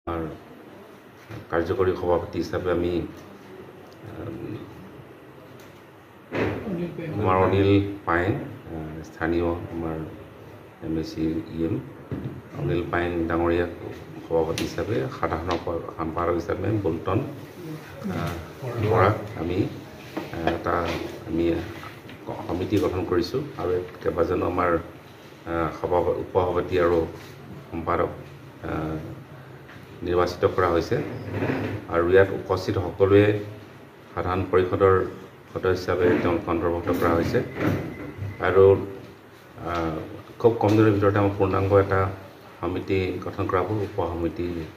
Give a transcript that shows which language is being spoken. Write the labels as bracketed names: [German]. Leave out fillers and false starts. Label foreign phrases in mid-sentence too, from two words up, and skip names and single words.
[Assamese] আর কার্যকরী সভাপতি হিসাবে আমি আমার অনিল পায়েং স্থানীয় আমার MSC EM অনিল পায়েং ডাঙৰীয়াক সভাপতি হিচাপে সাধাৰণ সম্পাদক হিচাপে বল্টন বৰাক আমি সমিতি গঠন কৰিছোঁ আৰু কেইবাজনো আমাৰ উপসভাপতি আৰু সম্পাদক নিৰ্বাচিত কৰা হৈছে আৰু ইয়াত উপস্থিত সকলোৱে সাধাৰণ পৰিষদৰ সদস্য হিচাপে তেওঁক অন্তৰ্ভুক্ত কৰা হৈছে আৰু খুব কম দিনৰ ভিতৰতে আমাৰ পূৰ্ণাংগ এটা সমিতি গঠন কৰা হ'ব উপসমিতি